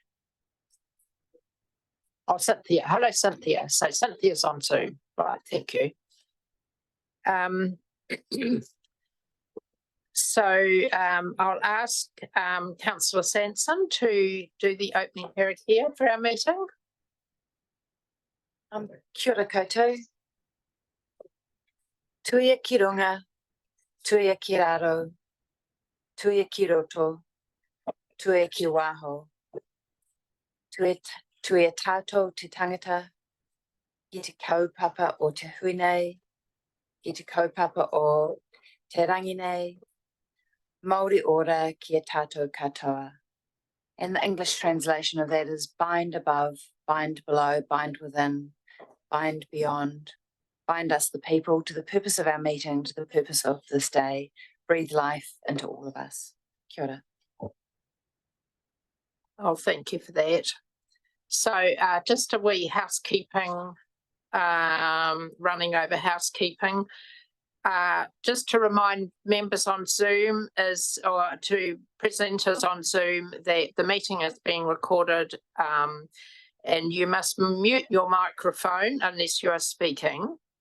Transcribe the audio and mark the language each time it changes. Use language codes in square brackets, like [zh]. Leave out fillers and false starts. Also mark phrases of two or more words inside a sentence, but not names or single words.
[en] Oh, Cynthia. Hello, Cynthia. So Cynthia's on Zoom. Right, thank you. I'll ask Councillor Sanson to do the opening karakia for our meeting. [mi] Kia ora koutou. Tuia ki runga, tuia ki raro, tuia ki roto, tuia ki waho. Tuia tātou te tangata, ki te kaupapa o te hui nei, ki te kaupapa o te rangi nei, Māori ora ki a tātou katoa. [en] And the English translation of that is bind above, bind below, bind within, bind beyond, bind us the people to the purpose of our meeting, to the purpose of this day, breathe life into all of us. [mi] Kia ora. [en] Oh, thank you for that. So just a wee housekeeping, running over housekeeping. Just to remind members on Zoom or to presenters on Zoom that the meeting is being recorded and you must mute your microphone unless you are speaking.